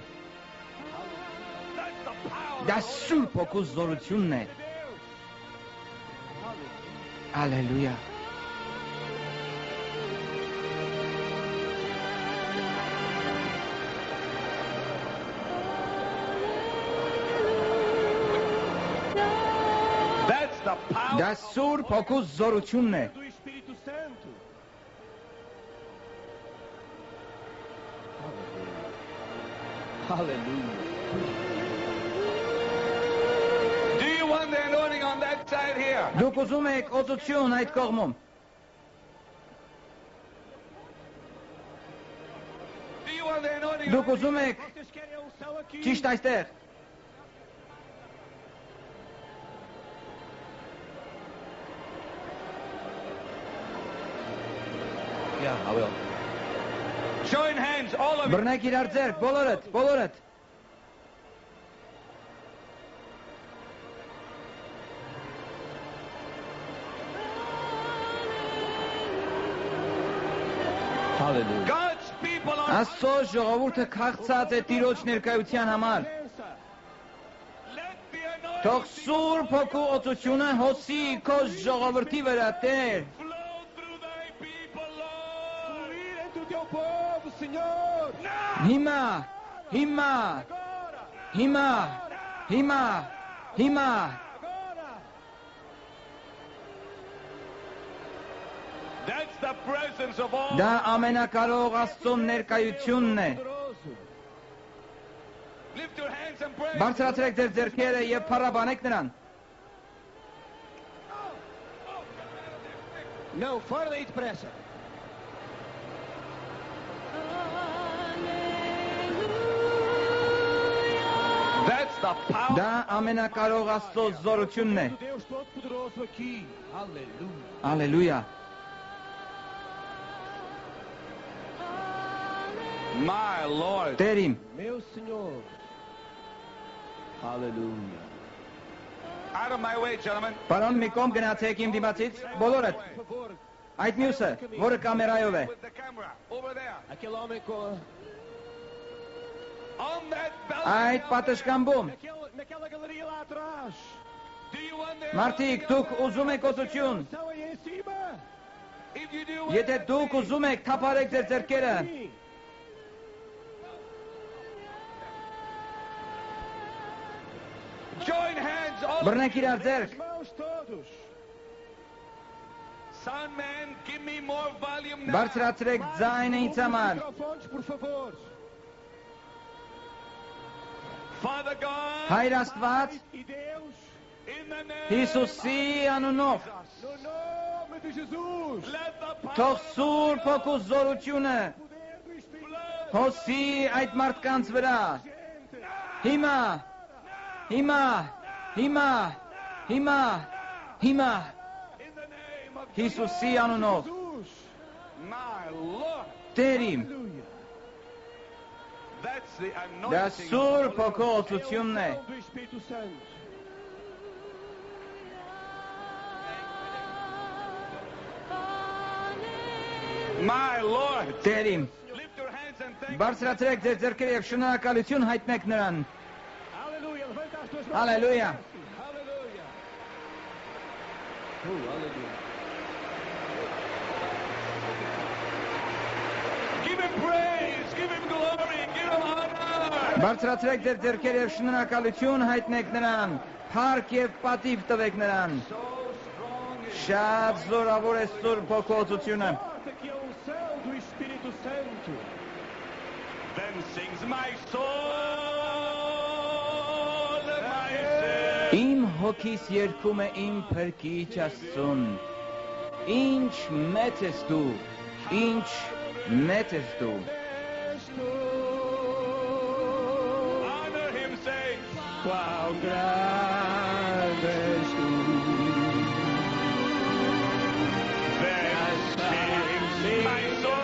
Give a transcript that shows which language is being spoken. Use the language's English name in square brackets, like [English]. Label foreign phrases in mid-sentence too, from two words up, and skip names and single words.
[Armenian] Դա Սուրբ Հոգու զորությունն է։ Ալելույա։ Դա Սուրբ Հոգու զորությունն է։ [English] Hallelujah. Do you want the anointing on that side here? [Armenian] Դուք ուզում եք օծություն այդ կողմում։ [English] Do you want the anointing? [Armenian] Դուք ուզում եք ճիշտ այստեղ։ [English] Yeah, I will. Join hands, all of you. [Armenian] Բռնեք իրար ձեռք, բոլորդ, բոլորդ։ [English] Hallelujah. God's people are. [Armenian] Աստծո ժողովուրդը քաղցած է Տիրոջ ներկայության համար։ [English] Let the anointing [Armenian] Թող Սուրբ Հոգու օծությունը հոսի քո ժողովրդի վրա, Տեր։ [English] flow through thy people, Lord. [Armenian] Հիմա, հիմա, հիմա, հիմա, հիմա։ [English] That's the presence of all. [Armenian] Դա ամենակարող Աստծո ներկայությունն է։ [English] Lift your hands and pray. [Armenian] Բարձրացրեք ձեր ձեռքերը եւ փառաբանեք նրան։ [Portuguese] Não, fora daí depressa. [English] That's the power. [Armenian] Դա ամենակարող Աստծո զորությունն է։ [Portuguese] Deus Todo-Poderoso aqui. Aleluia. [Armenian] Ալելույա։ [English] My Lord. [Armenian] Տեր իմ, [Portuguese] Meu Senhor. Aleluia. [English] Out of my way, gentlemen. [Armenian] պարոն մի կողմ գնացեք իմ դիմացից, բոլորդ։ [Portuguese] Por favor, [Armenian] Այդ մյուսը, որը կամերայով է։ [English] With the camera. Over there. [Portuguese] aquele homem com [English] On that [Armenian] Այդ պատշգամբում, [Portuguese] naquela galeria lá atrás. [English] Do you want the [Armenian] մարդիկ, դուք ուզում եք օծություն։ [Portuguese] Estão aí em cima. [English] If you do [Armenian] Եթե դուք ուզում եք, թափարեք ձեր ձեռքերը։ [Portuguese] Sim. [English] join hands, all [Armenian] Բռնեք իրար ձեռք։ [Portuguese] Mãos todos. [English] Son man, give me more volume now. [Armenian] Բարձրացրեք ձայնը ինձ համար։ [Portuguese] Microfones, por favor. [English] Father God, [Armenian] Հայր Աստված, [Portuguese] E Deus, [English] in the name [Armenian] Հիսուսի անունով, [Portuguese] no nome de Jesus. [English] let the power [Armenian] թող Սուրբ Հոգու զորությունը [Portuguese] Poder do Espírito [Armenian] հոսի այդ մարդկանց վրա։ [Portuguese] Santo. [Armenian] Հիմա, հիմա, հիմա, հիմա, հիմա, [English] in the name of [Armenian] Հիսուսի անունով, [English] Jesus. my Lord. [Armenian] Տեր իմ, [Portuguese] Aleluia. [English] That's the [Armenian] դա [English] anointing. [Armenian] Սուրբ Հոգու օծությունն է։ [Portuguese] Do Espírito Santo. [English] My Lord. [Armenian] Տեր իմ, [English] Lift your hands and thank [Armenian] բարձրացրեք ձեր ձեռքերը եւ շնորհակալություն հայտնեք նրան։ [Portuguese] Aleluia. Levanta as tuas mãos. Aleluia. Aleluia. Aleluia. [English] Give him praise, give him glory, give him honor. [Armenian] Բարձրացրեք ձեր ձեռքերը եւ շնորհակալություն հայտնեք նրան։ Փառք եւ պատիվ տվեք նրան։ [English] So strong is [Armenian] Շատ զորավոր է Սուրբ Հոգու օծությունը։ [Portuguese] Forte que é a unção do Espírito Santo. [English] Then sings my soul, my Savior. [Armenian] Իմ հոգիս երգում է իմ փրկիչ Աստծուն։ Ինչ մեծ ես դու, ինչ մեծ ես դու։ [English] Honor him, say, [Portuguese] Quão grande és tu. [English] then sings my